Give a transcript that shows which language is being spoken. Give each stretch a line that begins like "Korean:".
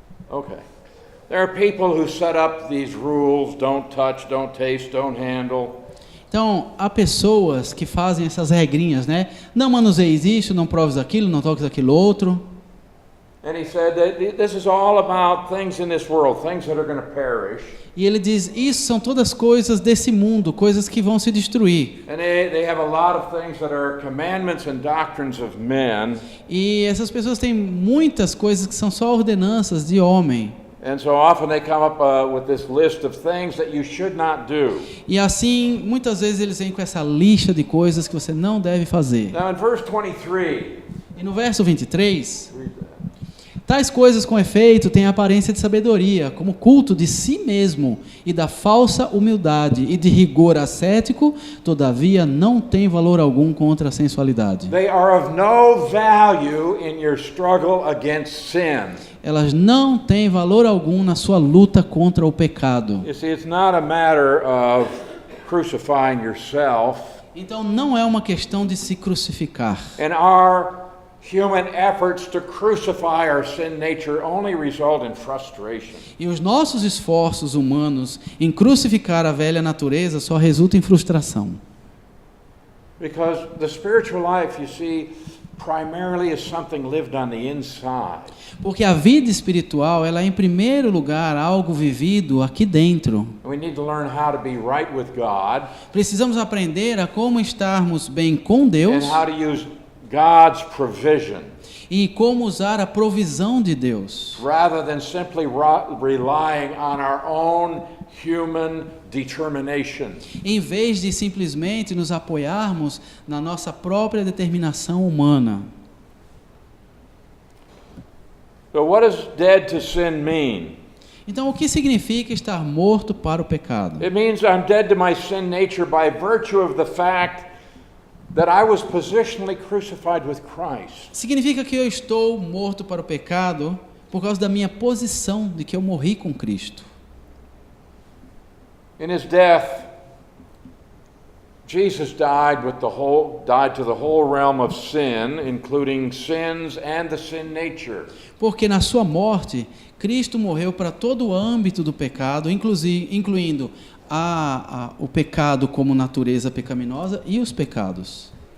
English: Okay. There are people who set up these rules, don't touch, don't taste, don't handle.
Portuguese: então há pessoas que fazem essas regrinhas, né? Não manuseis isso, não proves aquilo, não toques aquilo outro.
English: And he said that this is all about things in this world, things that are going to perish.
Portuguese: E ele diz, isso são todas coisas desse mundo, coisas que vão se destruir.
English: And they have a lot of things that are commandments and doctrines of men.
Portuguese: E essas pessoas têm muitas coisas que são só ordenanças de homem.
English: And so often they come up with this list of things that you should not do.
Portuguese: E assim, muitas vezes eles vêm com essa lista de coisas que você não deve fazer.
English: Now in verse 23,
Portuguese: E no verso 23,
English: read that.
Portuguese: tais coisas com efeito têm a aparência de sabedoria, como culto de si mesmo e da falsa humildade e de rigor ascético, todavia não tem valor algum contra a sensualidade.
English: They are of no value in your struggle against sin.
Portuguese: Elas não têm valor algum na sua luta contra o pecado.
English: You see, it's not a matter of crucifying yourself.
Portuguese: Então não é uma questão de se crucificar.
English: And our human efforts to crucify our sin nature only result in frustration.
Portuguese: E os nossos esforços humanos em crucificar a velha natureza só resultam em frustração.
English: Because the spiritual life, you see, primarily is something lived on the inside.
Portuguese: Porque a vida espiritual, ela é em primeiro lugar algo vivido aqui dentro.
English: We need to learn how to be right with God
Portuguese: Precisamos aprender a como estarmos bem com Deus
English: and how to use God's provision
Portuguese: e como usar a provisão de Deus,
English: rather than simply relying on our own human determination.
Portuguese: em vez de simplesmente nos apoiarmos na nossa própria determinação humana.
English: So what does dead to sin mean?
Portuguese: Então, o que significa estar morto para o pecado?
English: It means I'm dead to my sin nature by virtue of the fact that I was positionally crucified with Christ.
Portuguese: Significa que eu estou morto para o pecado por causa da minha posição de que eu morri com Cristo.
English: In his death, Jesus died to the whole realm of sin, including sins and the sin nature.
Portuguese: Porque na sua morte, Cristo morreu para todo o âmbito do pecado, incluindo o pecado como natureza pecaminosa e os pecados.